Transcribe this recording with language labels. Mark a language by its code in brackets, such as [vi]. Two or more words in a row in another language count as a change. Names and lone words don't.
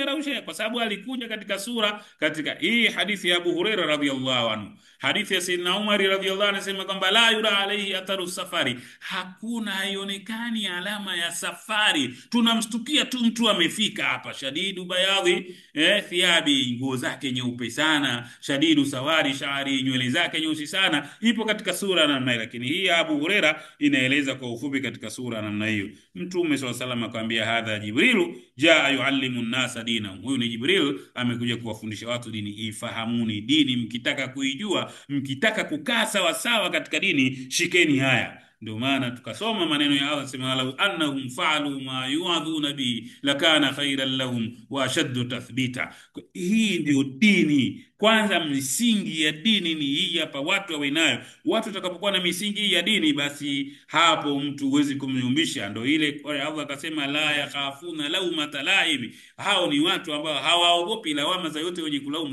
[sw] yaraush, kwa sababu alikuja katika sura, katika hii hadithi ya Abu Huraira [ar] رضي الله عنه, [sw] hadithi ya Sayyidina Umar [ar] رضي الله عنه, [sw] anasema kwamba [ar] لا يرى عليه أثر السفر, [sw] hakuna haionekani alama ya safari, tunamstukia tu mtu amefika hapa, [ar] شديد بياض الثياب, [sw] nguo zake nyeupe sana, [ar] شديد سواد الشعر, [sw] nywele zake nyeusi sana, ipo katika sura namna hiyo. Lakini hii ya Abu Huraira inaeleza kwa ufupi katika sura namna hiyo. Mtume [ar] صلى الله عليه وسلم [sw] akamwambia, [ar] هذا جبريل جاء يعلم الناس دينهم, [sw] huyu ni Jibril amekuja kuwafundisha watu dini. Ifahamuni dini, mkitaka kuijua, mkitaka kukaa sawa sawa katika dini, shikeni haya. Ndio maana tukasoma maneno ya Allah, sema [ar] لو أنهم فعلوا ما يوعظون به لكان خيرا لهم وأشد تثبيتا. [sw] Hii ndio dini. Kwanza misingi ya dini ni hii hapa, watu wawe nayo. Watu watakapokuwa na misingi ya dini, basi hapo mtu huwezi kumyumbisha. Ndio ile kwa Allah akasema [ar] لا يخافون لومة لائم, [sw] hao ni watu ambao hawaogopi lawama za yote wenye kulaumu.